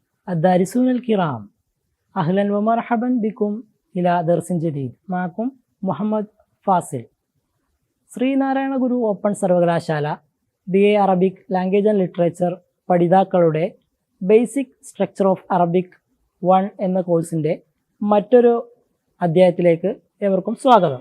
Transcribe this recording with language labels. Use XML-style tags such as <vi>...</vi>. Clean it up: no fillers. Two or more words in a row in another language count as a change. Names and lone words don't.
<ar>الدارسون الكرام أهلا ومرحبا بكم إلى درس جديد معكم മുഹമ്മദ് ഫാസിൽ.</ar> <ml>ശ്രീനാരായണ ഗുരു ഓപ്പൺ സർവകലാശാല BA അറബിക് ലാംഗ്വേജ് ആൻഡ് ലിറ്ററേച്ചർ പഠിതാക്കളുടെ ബേസിക് സ്ട്രക്ചർ ഓഫ് അറബിക് 1 എന്ന കോഴ്സിൻ്റെ മറ്റൊരു അധ്യായത്തിലേക്ക് ഏവർക്കും സ്വാഗതം.</ml>